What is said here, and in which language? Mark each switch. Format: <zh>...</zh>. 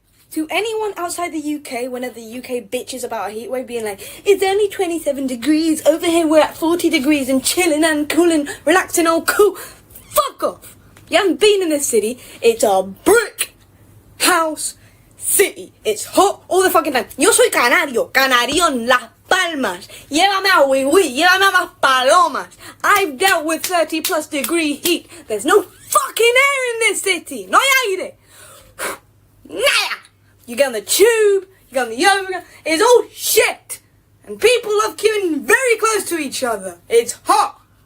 <en>to anyone outside the UK, whenever the UK bitches about a heatwave, being like, it's only 27 degrees, over here we're at 40 degrees and chilling and cooling, relaxing, all cool. Fuck off! You haven't been in this city. It's a brick house city. It's hot all the fucking time.</en> <es>Yo soy canario en Las Palmas. Llévame a Wiwi, llévame a Las Palomas.</es> <en>I've dealt with 30 plus degree heat. There's no fucking air in this city.</en> <es>No hay aire. Nada.</es> <en>You get on the tube, you get on the overground, it's all shit. And people love queuing very close to each other. It's hot.</en>